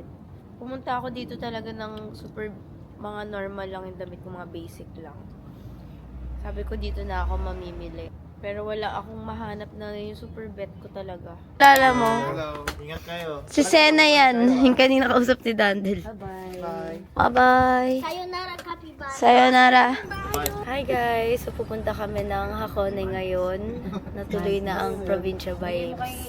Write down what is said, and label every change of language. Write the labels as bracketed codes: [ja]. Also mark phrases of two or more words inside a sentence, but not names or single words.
[tl] Pumunta ako dito talaga ng super, mga normal lang yung damit ko, mga basic lang. Sabi ko dito na ako mamimili. Pero wala akong mahanap na yung super bet ko talaga. Lala mo? Hello. Ingat kayo. Si Sena yan. Yung kanina kausap ni Dandel. Bye. Bye-bye. [ja] Sayonara, capybara. Sayonara. [en] Hi guys! [tl] So pupunta kami ng Hakone ngayon. Natuloy na ang Provincia Vibes.